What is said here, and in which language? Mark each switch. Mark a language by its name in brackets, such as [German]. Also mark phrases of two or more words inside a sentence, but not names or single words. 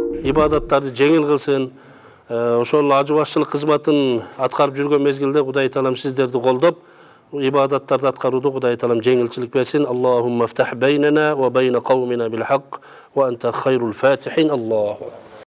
[Kyrgyz] ibadattарды жеңил кылсын. Ошол ажы башчылык кызматын аткарып жүргөн мезгилде Кудай Таалам сиздерди колдоп, ibadattарды аткарууду Кудай Таалам жеңилчилик берсин. [Arabic] اللهم افتح بيننا وبين قومنا بالحق وأنت خير الفاتحين. Аллаху